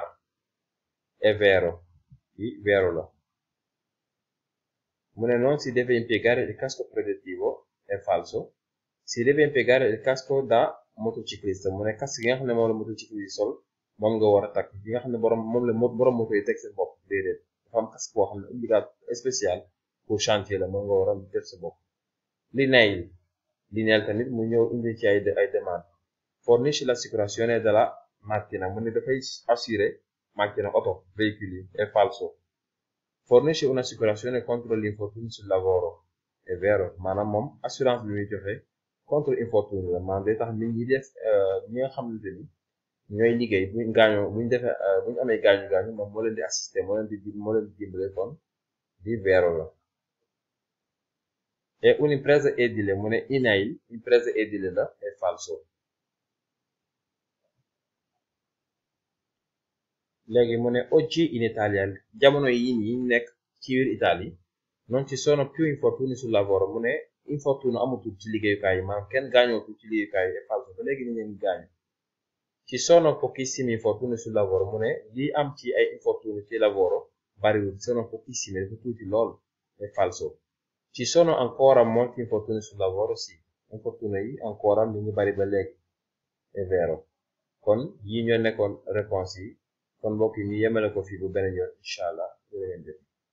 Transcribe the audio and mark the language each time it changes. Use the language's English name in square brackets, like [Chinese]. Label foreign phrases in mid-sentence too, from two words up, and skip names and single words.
[Italian] è vero [Wolof] yi vero la. mu ne [Italian] non si deve impiegare il casco protettivo è falso. si deve impiegare il casco da motociclista [Wolof] mu ne casque yi nga xam ne moom la motocicliste sol moom nga war a takk yi nga xam ne borom moto yi teg seen bopp déedéet dafa am casque boo xam ne [French] obligatoire spécial pour chantier [Wolof] la moom nga war a def sa bopp. l'INEL tamit mu ñëw indi ci ay demande [Italian] fornisce l'assicurazione della macchina [Wolof] mu ne dafay assurer macchina auto véhicule [Italian] è falso. fornisce un'assicurazione contro l'infortunio sul lavoro è vero [Wolof] maanaam moom assurance bi muy joxe contre infortunio la maanaam day tax nit ñi def ñi nga xamante ni ñooy liggéey buñ amee gaañu moom moo leen di assister moo leen di dimbale kon di vero la. [Italian] è un'impresa edile [Wolof] mu ne [Italian] INAIL impresa edile la è falso. [Wolof] léegi mu ne [Italian] oggi in Italia [Wolof] jamono yi ñu nekk ci biir Italie [Italian] non ci sono più infortuni sul lavoro [Wolof] mu ne infortune amatul ci liggéeyukaay yi maanaam kenn gaañootul ci liggéeyukaay yi [Italian] è falso [Wolof] ba léegi ni leen gaañu. [Italian] ci sono pochissimi infortuni sul lavoro [Wolof] mu ne li am ci ay infortuni ci lavoro bariwul [Italian] sono pochissimi [Wolof] dafa tuuti lool [Italian] è falso. ci sono ancora molti infortuni sul lavoro sì infortuni [Wolof] yi ancora mi ngi bari ba léegi [Italian] è vero. [Wolof] kon yi ñoo nekkoon réponse yi kon mbokk yi ñu yemale ko fii bu beneen yoon [Arabic] incha allah [Wolof] jërë ngeen jëf